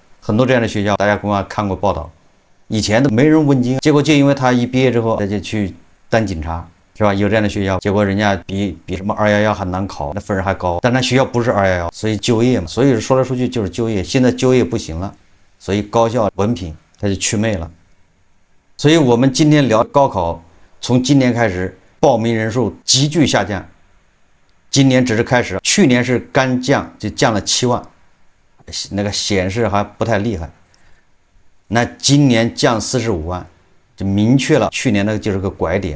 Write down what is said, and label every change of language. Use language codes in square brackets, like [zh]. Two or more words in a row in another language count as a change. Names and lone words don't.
[zh] 很多這樣的學校，大家恐怕看過報道，以前都沒人問津，結果就因為他一畢業之後，他就去當警察，是吧？有這樣的学校，結果人家比什麼211還難考，那分兒還高，但那學校不是211，所以就業嘛，所以說来说去就是就業。現在就業不行了。所以高校文凭它就祛魅了。所以我們今天聊高考，從今年開始報名人數急劇下降，今年只是開始，去年是刚降，就降了7萬，那個顯示還不太厲害。那今年降45萬，就明確了去年那個就是個拐點。